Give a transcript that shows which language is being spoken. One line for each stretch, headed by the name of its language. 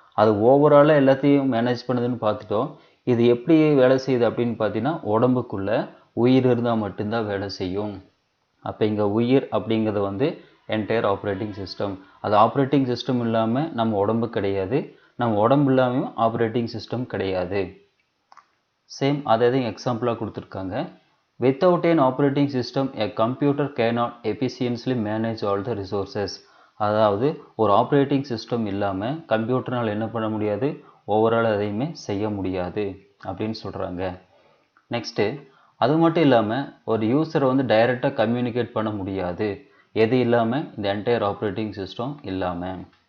Tamil: அது ஓவராலாக எல்லாத்தையும் மேனேஜ் பண்ணுதுன்னு பார்த்துட்டோம். இது எப்படி வேலை செய்யுது அப்படின்னு பார்த்தீங்கன்னா உடம்புக்குள்ளே உயிர் இருந்தால் மட்டும்தான் வேலை செய்யும். அப்போ இங்கே உயிர் அப்படிங்கிறது வந்து என்டையர் ஆப்ரேட்டிங் சிஸ்டம். அது ஆப்ரேட்டிங் சிஸ்டம் இல்லாமல் நம்ம உடம்பு கிடையாது, நம்ம உடம்பு இல்லாமல் ஆப்ரேட்டிங் சிஸ்டம் கிடையாது. சேம் அதே எக்ஸாம்பிளாக கொடுத்துருக்காங்க.
English: Without an operating system, a computer cannot efficiently manage all the resources.
Tamil: அதாவது ஒரு ஆப்ரேட்டிங் சிஸ்டம் இல்லாமல் கம்ப்யூட்டரால் என்ன பண்ண முடியாது, ஓவரால் எதையுமே செய்ய முடியாது அப்படின்னு சொல்கிறாங்க. நெக்ஸ்ட்டு அது மட்டும் இல்லாமல் ஒரு யூஸரை வந்து டைரெக்டாக கம்யூனிகேட் பண்ண முடியாது, எது இல்லாமல், இந்த என்டையர் ஆப்ரேட்டிங் சிஸ்டம் இல்லாமல்.